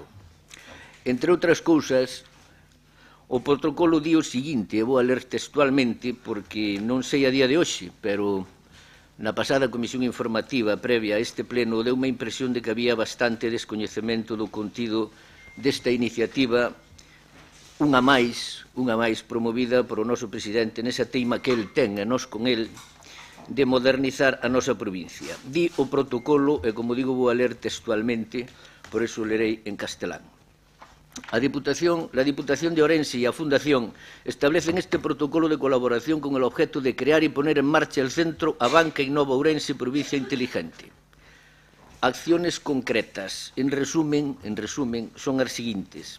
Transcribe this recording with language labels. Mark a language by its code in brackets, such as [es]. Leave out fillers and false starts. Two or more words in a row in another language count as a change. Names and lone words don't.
[gl] Entre outras cousas, o protocolo di o seguinte, e vou a ler textualmente porque non sei a día de hoxe, pero na pasada comisión informativa previa a este pleno deu unha impresión de que había bastante descoñecemento do contido desta iniciativa, unha máis promovida por o noso presidente nesa teima que el ten e nós con el de modernizar a nosa provincia. Di o protocolo, e como digo vou a ler textualmente, por eso lerei en castelán. [es] La Diputación de Ourense y la Fundación establecen este protocolo de colaboración con el objeto de crear y poner en marcha el Centro Abanca Innova Ourense Provincia Inteligente. Acciones concretas, en resumen, son as siguientes.